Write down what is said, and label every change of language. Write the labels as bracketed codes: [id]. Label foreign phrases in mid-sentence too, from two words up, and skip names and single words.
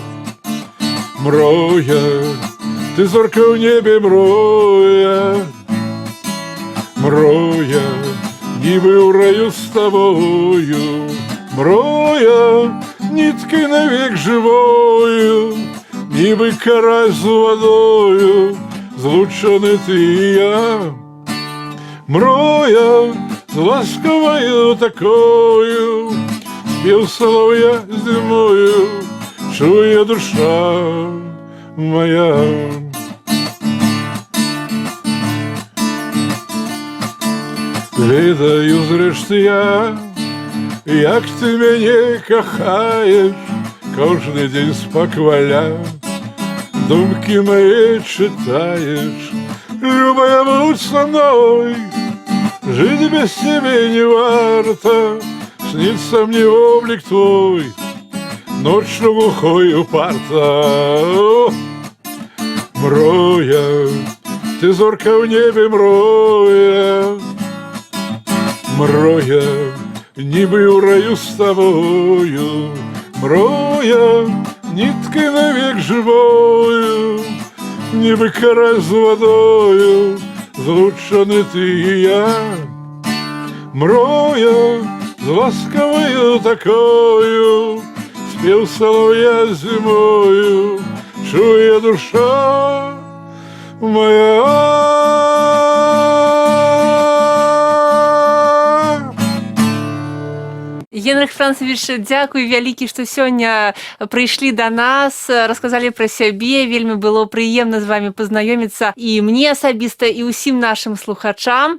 [be] Мроя, ты зорка ў небе, мроя, мроя, нібы ў раю з табою, мроя, ніткай навек жывою, нібы карась з вадою, злучаны ты і я. [uk] Мроя, ласковою такою, спів солов'я зимою, чує душа моя. Ведаю зрешти я, як ти мене кохаєш, кожний день спокваля, думки [ru] мои читаешь, любая, будь со мной. Жить без тебя не варто, снится мне облик твой, ночью глухою парта. [be] Мроя, ты зорка в небе, мроя, мроя, [uk] ніби у раю з тобою, мроя, [ru] ниткой навек живою, [uk] ніби карась з водою, злучені ти і я. Мроя, з ласковою такою, спів солов'я зимою, чує душа моя. [be] Генрых Францевич, дзякуй вялікі, што сёння прыйшлі да нас, расказалі пра сябе, вельмі было прыемна з вамі пазнаёміцца і мне асабіста, і ўсім нашым слухачам.